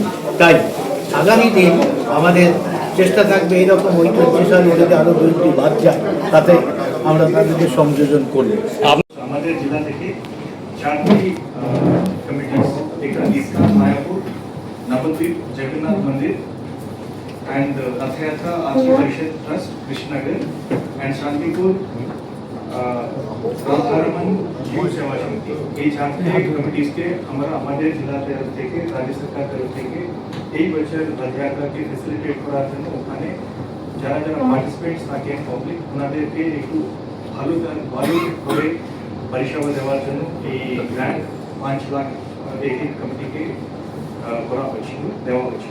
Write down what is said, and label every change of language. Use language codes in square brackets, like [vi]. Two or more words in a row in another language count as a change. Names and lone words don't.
[bn] তাই আগামী দিন আমাদের চেষ্টা থাকবে এইরকম ঐতিহ্যশালী যদি আরও 2টি বাদ যায়, তাতে আমরা তাদেরকে সংযোজন করব। আমাদের জেলা থেকে 4টি কমিটিজ, একটা ইস্কন মায়াপুর, নবদ্বীপ জগন্নাথ মন্দির, and रथयात्रा आरती परिषद ट्रस्ट कृष्णनगर and शांतिपुर राधारमन जीव सेवा समिति, এই 4টি কমিটিজকে আমরা আমাদের জেলা তরফ থেকে, রাজ্য সরকার তরফ থেকে এই বছর রথযাত্রাকে ফেসিলিটেট করার জন্য ওখানে যারা যারা পার্টিসিপেন্টস থাকেন পাবলিক, ওনাদেরকে একটু ভালো করে পরিষেবা দেওয়ার জন্য এই গ্র্যান্ড 5 লাখ এক কমিটিকে দেওয়া হয়েছিল।